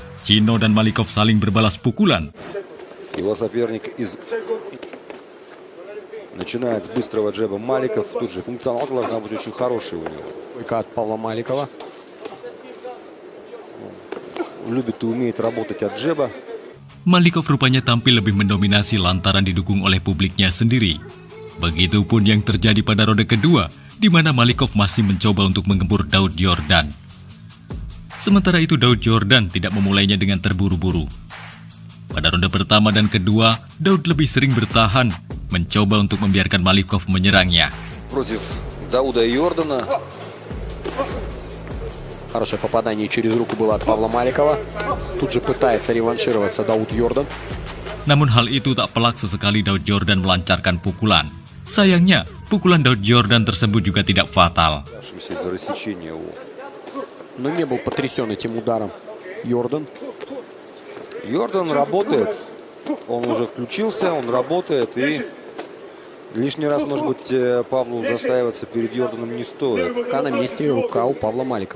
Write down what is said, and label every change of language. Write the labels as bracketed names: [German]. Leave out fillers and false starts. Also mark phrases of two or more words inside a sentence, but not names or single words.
[Indonesian] Cino dan Malikov saling berbalas pukulan. [Russian] Его соперник начинает с быстрого джеба. Маликов тут же функционал должна быть очень хороший у него. От Павла Маликова. Любит и умеет работать от джеба. [Indonesian] Malikov rupanya tampil lebih mendominasi lantaran didukung oleh publiknya sendiri. Begitupun yang terjadi pada ronde kedua, di mana Malikov masih mencoba untuk menggempur Daud Yordan. Sementara itu Daud Yordan tidak memulainya dengan terburu-buru. Pada ronde pertama dan kedua, Daud lebih sering bertahan, mencoba untuk membiarkan Malikov menyerangnya. [Russian] Против Дауда Йордана. Хорошее попадание через руку было от Павла Маликова. Тут же пытается реваншироваться Дауд Йордан. [Indonesian] Namun hal itu tak pelak sesekali Daud Yordan melancarkan pukulan. Sayangnya, pukulan Daud Yordan tersebut juga tidak fatal. [Russian] Но не был потрясен этим ударом Йордан. Йордан работает. Он уже включился, он работает. И лишний раз, может быть, Павлу застаиваться перед Йорданом не стоит. Пока на месте рука у Павла Маликова.